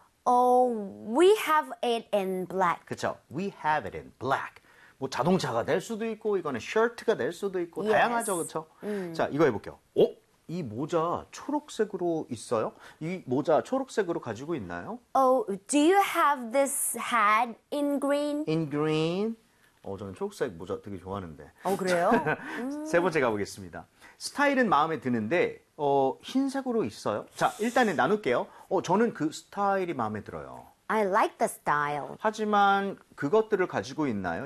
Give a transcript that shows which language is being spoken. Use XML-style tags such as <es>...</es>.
<en>Oh, we have it in black.</en> <ko>그렇죠.</ko> <en>We have it in black.</en> <ko>뭐 자동차가 될 수도 있고 이거는 shirt가 될 수도 있고</ko> <en>yes.</en> <ko>다양하죠, 그렇죠? 자, 이거 해볼게요. 어? 이 모자 초록색으로 있어요? 이 모자 초록색으로 가지고 있나요?</ko> <en>Oh, do you have this hat in green? In green.</en> <ko>저는 초록색 모자 되게 좋아하는데. 그래요? 세 번째 가보겠습니다. 스타일은 마음에 드는데 흰색으로 있어요? 자, 일단은 나눌게요. 저는 그 스타일이 마음에 들어요.</ko> <en>I like the style.</en> <ko>하지만 그것들을 가지고 있나요?</ko>